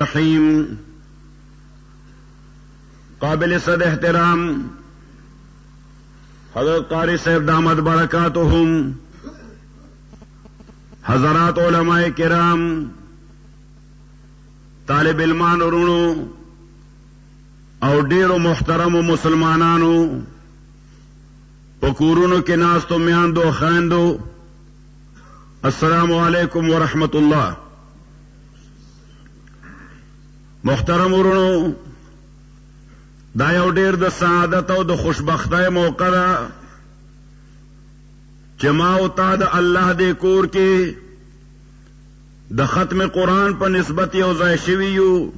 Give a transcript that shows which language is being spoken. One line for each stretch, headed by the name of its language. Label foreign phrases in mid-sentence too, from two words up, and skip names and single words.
Urdu: الرحیم. قابل صد احترام حضرت قاری صاحب دامت برکاتہم، حضرات علماء کرام،
Pashto: طالب علمان ورونو او ډیرو محترمو مسلمانانو، پکورونو کې ناستو میاندو خاندو،
Arabic: السلام علیکم ورحمت اللہ.
Pashto: محترم ورونو، دا یو ډیر د سعادت او د خوشبختۍ موقع ده چې ما او تا د الله دې کور کې د ختم قرآن په نسبت یو ځای شوي یو.